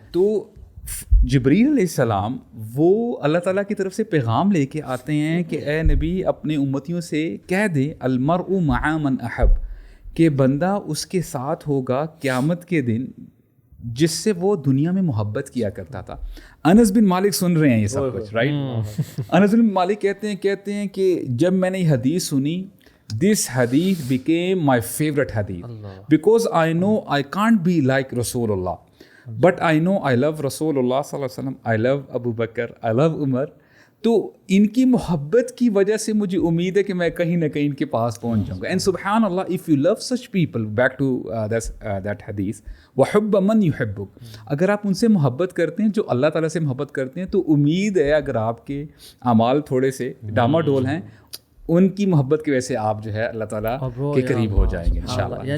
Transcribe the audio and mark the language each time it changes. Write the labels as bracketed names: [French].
[Urdu] تو جبریل علیہ السلام وہ اللہ تعالیٰ کی طرف سے پیغام لے کے آتے ہیں کہ اے نبی اپنے امتیوں سے کہہ دے [Arabic] المرء مع من احب, [Urdu] کہ بندہ اس کے ساتھ ہوگا قیامت کے دن جس سے وہ دنیا میں محبت کیا کرتا تھا. انس بن مالک سن رہے ہیں یہ سب کچھ, رائٹ. انس بن مالک کہتے ہیں کہ جب میں نے یہ حدیث سنی, [English] this hadith became my favorite hadith because I know I can't be like Rasulullah, but I know I love Rasulullah sallallahu alaihi wasallam, I love Abu Bakr, I love Umar. [Urdu] تو ان کی محبت کی وجہ سے مجھے امید ہے کہ میں کہیں نہ کہیں ان کے پاس پہنچ جاؤں گا. اینڈ سبحان اللہ, [English] if you love such people, back to that حدیث, [Arabic] وحب من یحبک, [Urdu] اگر آپ ان سے محبت کرتے ہیں جو اللہ تعالیٰ سے محبت کرتے ہیں, تو امید ہے اگر آپ کے اعمال تھوڑے سے ڈاما ڈول ہیں, ان کی محبت کی وجہ سے آپ جو ہے اللہ تعالیٰ کے قریب ہو جائیں گے انشاءاللہ.